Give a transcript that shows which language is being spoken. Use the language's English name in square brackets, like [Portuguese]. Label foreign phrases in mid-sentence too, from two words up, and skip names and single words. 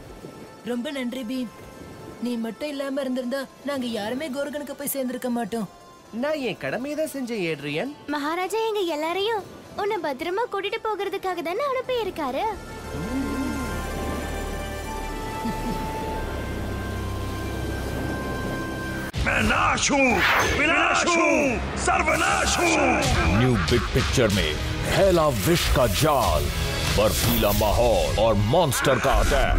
[Tamil] ரொம்ப நன்றி பீம். நீ மட்டும் இல்லாம இருந்திருந்தா நாங்க யாருமே கோர்கனுக்கு போய் சேர்ந்திருக்க மாட்டோம். நான் என் கடமையை தான் செஞ்சேன் ஏட்ரியன். மகாராஜா எங்க எல்லாரையும் உன்னை பத்திரமா கூட்டிட்டு போகிறதுக்காக தானே அனுப்பி இருக்காரு. [Hindi] न्यू बिग पिक्चर में फैला विष का जाल, बर्फीला माहौल और मॉन्स्टर का अटैक।